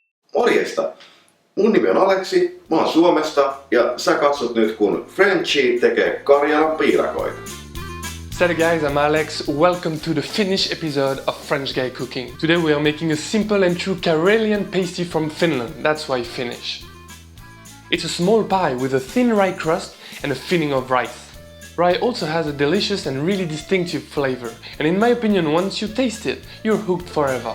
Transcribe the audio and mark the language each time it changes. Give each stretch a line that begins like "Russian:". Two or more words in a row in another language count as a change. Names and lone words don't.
Finnish: Morjesta! Mun nimi on Älexi, mä oon Suomesta ja sä katsot nyt kun Frenchie tekee Karjalan piirakoita.
English: Salut guys, I'm Alex. Welcome to the Finnish episode of French Guy Cooking. Today we are making a simple and true Karelian pasty from Finland, that's why Finnish. It's a small pie with a thin rye crust and a filling of rice. Rye also has a delicious and really distinctive flavor, and in my opinion, once you taste it, you're hooked forever.